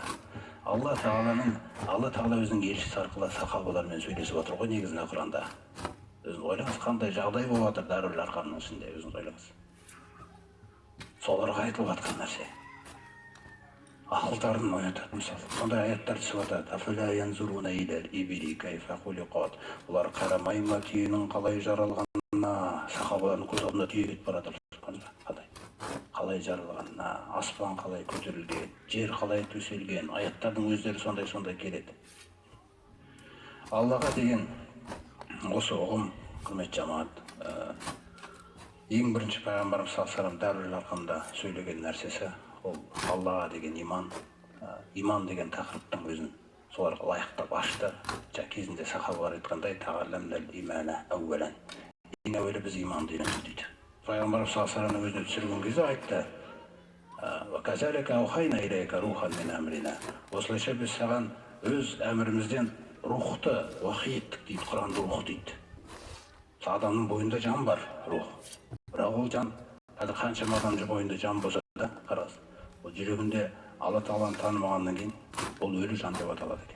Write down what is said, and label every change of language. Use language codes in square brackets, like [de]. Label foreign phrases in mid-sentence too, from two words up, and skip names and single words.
[kk] Алла Тағала өзінің елшісі арқылы сахабалармен сөйлесіп жатыр ғой негізінде Құранда. Өзіңіз ойлаңыз, қандай жағдай болып жатыр Дарул Арқамның ішінде, өзіңіз ойлаңыз. Соларға айтылып жатқан нәрсе. Ақылдарын оятады мысалы. Сондай аяттар түсіп жатады. [ar] أفلا ينظرون إلى الإبل كيف خلقت. [kk] Олар қарамай ма түйенің қалай жаралғанына. Сахабалардың көз алдында түйе кетіп барады. Қалай жаралғанына, аспан қалай көтерілген, жер қалай төселген, аяттардың өздері сондай келеді. Аллаға деген осы ұғым, құрметті жамаат, ең бірінші пайғамбарымыз саллаллаху Дарул Арқамда сөйлеген нәрсесі, ол Аллаға деген иман деген тақырыптың өзін соларға лайықтап ашты. Кезінде сахабалар айтқандай, [ar] تعلمنا الإيمان أولا. [kk] Ең әуелі біз иманды үйрендік дейді. Пайғамбарымыз саллаллаху өзіне түсірген кезде айтты: [ar] «وكذلك أوحينا إليك روحا من أمرنا». [kk] Осылайша біз саған өз әмірімізден рухты уахи еттік дейді, Құранды рух дейді. Адамның бойында жан бар, рух. Бірақ ол жан, қаншама адам бойында жан болса да, қарас, ол жүрегінде Алла Тағаланы танымағаннан кейін ол өлі жан деп аталады екен.